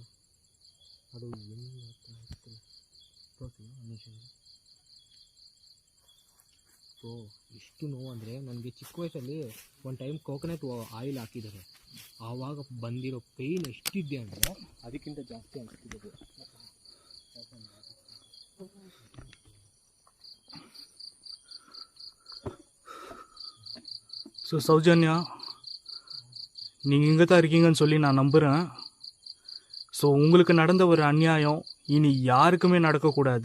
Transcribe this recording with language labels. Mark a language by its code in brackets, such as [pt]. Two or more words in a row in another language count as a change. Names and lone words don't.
[kn] ಅದು ಏನು ಆಗ್ತಿಲ್ಲ. ತೋರಿಸಿಲ್ಲ ಮನುಷ್ಯನಿಗೆ. ಸೊ ಎಷ್ಟು ನೋವು ಅಂದರೆ ನನಗೆ ಚಿಕ್ಕ ವಯಸ್ಸಲ್ಲಿ ಒಂದು ಟೈಮ್ [en] coconut oil [kn] ಹಾಕಿದ್ದಾರೆ. ಆವಾಗ ಬಂದಿರೋ ಪೇಯ್ನ್ ಎಷ್ಟಿದೆ ಅಂದರೆ ಅದಕ್ಕಿಂತ ಜಾಸ್ತಿ ಅನಿಸ್ತಿದೆ. [ta] ஸோ சௌஜன்யா, நீங்கள் இங்கே தான் இருக்கீங்கன்னு சொல்லி நான் நம்புகிறேன். ஸோ உங்களுக்கு நடந்த ஒரு அநியாயம் இனி யாருக்குமே நடக்கக்கூடாது.